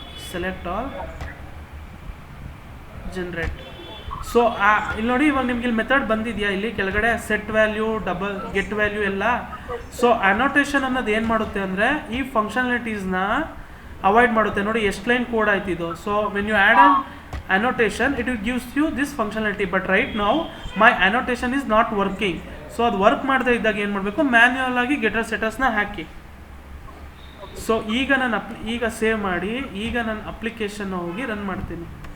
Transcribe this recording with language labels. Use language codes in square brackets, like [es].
[en] Select all, generate. [kn] So ಇಲ್ಲಿ ನೋಡಿ, ಇವಾಗ ನಿಮ್ಗೆ ಇಲ್ಲಿ ಮೆಥಡ್ ಬಂದಿದೆಯಾ, ಇಲ್ಲಿ ಕೆಳಗಡೆ set value, double get value ಎಲ್ಲ. ಸೊ ಅನೋಟೇಷನ್ ಅನ್ನೋದು ಏನು ಮಾಡುತ್ತೆ ಅಂದರೆ ಈ ಫಂಕ್ಷನಾಲಿಟೀಸ್ನ ಅವಾಯ್ಡ್ ಮಾಡುತ್ತೆ. ನೋಡಿ ಎಷ್ಟು ಲೈನ್ ಕೋಡ್ ಆಯ್ತು ಇದು. [en] So when you add an annotation, it will gives you this functionality, but right now my annotation is not working. [kn] So ಅದು ವರ್ಕ್ ಮಾಡದೇ ಇದ್ದಾಗ ಏನು ಮಾಡಬೇಕು, ಮ್ಯಾನ್ಯುಯಲ್ ಆಗಿ ಗೆಟರ್ ಸೆಟರ್ಸ್ನ ಹಾಕಿ. ಸೊ ಈಗ ನಾನು ಈಗ ಸೇವ್ ಮಾಡಿ, ಈಗ ನನ್ನ ಅಪ್ಲಿಕೇಶನ್ ಹೋಗಿ ರನ್ ಮಾಡ್ತೀನಿ.